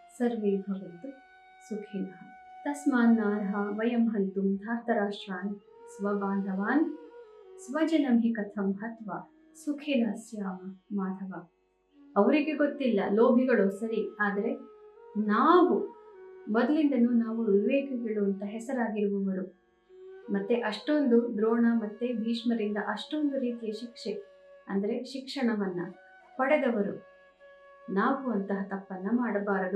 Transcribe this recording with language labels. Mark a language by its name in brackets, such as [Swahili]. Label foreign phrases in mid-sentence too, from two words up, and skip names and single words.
[Sanskrit] ಸರ್ವೇ ಭವಂತು ಸುಖಿನಃ ತಸ್ಮಾನ್ನಾರ್ಹ ವಯಂ ಹಂತುಂ ಧಾರ್ತರಾಷ್ಟ್ರಾನ್ ಸ್ವಬಾಂಧವಾನ್ ಸ್ವಜನಂ ಹಿ ಕಥಂ ಹತ್ವ ಸುಖಿನ ಸ್ಯಾಮ ಮಾಧವ. [Kannada] ಅವರಿಗೆ ಗೊತ್ತಿಲ್ಲ, ಲೋಭಿಗಳು ಸರಿ, ಆದರೆ ನಾವು ಮೊದಲಿಂದನೂ ನಾವು ವಿವೇಕಿಗಳು ಅಂತ ಹೆಸರಾಗಿರುವವರು, ಮತ್ತೆ ಅಷ್ಟೊಂದು ದ್ರೋಣ ಮತ್ತೆ ಭೀಷ್ಮರಿಂದ ಅಷ್ಟೊಂದು ರೀತಿಯ ಶಿಕ್ಷೆ ಅಂದ್ರೆ ಶಿಕ್ಷಣವನ್ನ ಪಡೆದವರು, ನಾವು ಅಂತಹ ತಪ್ಪನ್ನ ಮಾಡಬಾರದು.